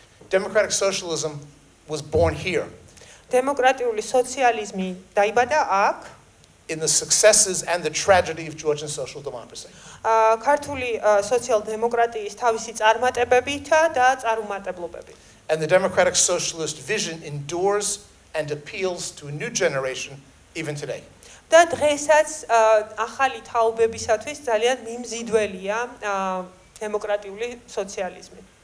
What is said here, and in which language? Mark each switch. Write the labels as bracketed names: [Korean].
[English] Democratic socialism was born here. [Georgian] დემოკრატიული სოციალიზმი დაიბადა აქ. [English] in the successes and the tragedy of Georgian social democracy. [Georgian] ქართული სოციალ-დემოკრატიის თავისი წარმატებებითა და წარუმატებლობებით. [English] And the democratic socialist vision endures and appeals to a new generation even today. [Georgian] და დღესაც ახალი თაობებისათვის ძალიან მიმზიდველია დემოკრატიული სოციალიზმი.